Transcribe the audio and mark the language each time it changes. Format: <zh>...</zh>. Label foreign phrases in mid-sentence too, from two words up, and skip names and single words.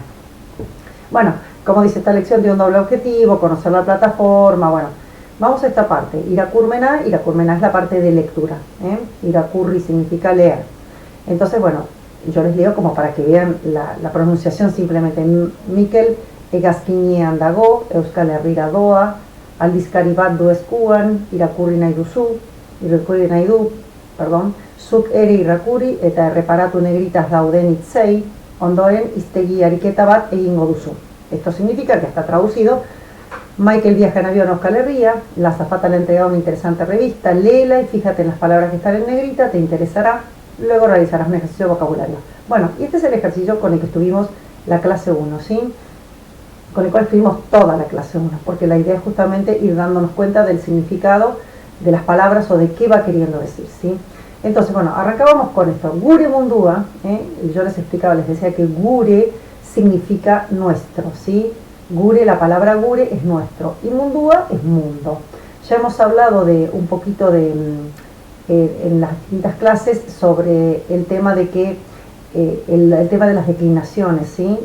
<es>Bueno, como dice, esta lección tiene un doble objetivo: conocer la plataforma. Bueno, vamos a esta parte. Irakurmena es la parte de lectura, Irakurri significa leer. Entonces, bueno, yo les leo como para que vean la pronunciación simplemente.</es> <eu>Mikel egazkinean dago, euskal herrira doa, aldizkari bat du eskuan, irakurri nahi du, zuk ere irakurri eta erreparatu negritas dauden hitzei, ondoren hiztegi ariketa bat egingo duzu.</eu> <es>Esto significa que está traducido: Michael viaja en avión a Euskal Herria, la azafata le ha entregado una interesante revista, léela y fíjate en las palabras que están en negrita, te interesará. Luego realizarás un ejercicio de vocabulario. Bueno, y este es el ejercicio con el que estuvimos la clase 1, ¿sí? Con el cual estuvimos toda la clase 1, porque la idea es justamente ir dándonos cuenta del significado de las palabras o de qué va queriendo decir, ¿sí? Entonces, bueno, arrancábamos con esto.</es> <eu>Gure mundua,</eu> <es>yo les explicaba, les decía que gure significa nuestro, ¿sí? Gure, la palabra gure es nuestro, y mundua es mundo. Ya hemos hablado de un poquito en las distintas clases sobre el tema de que el tema de las declinaciones, ¿sí?</es>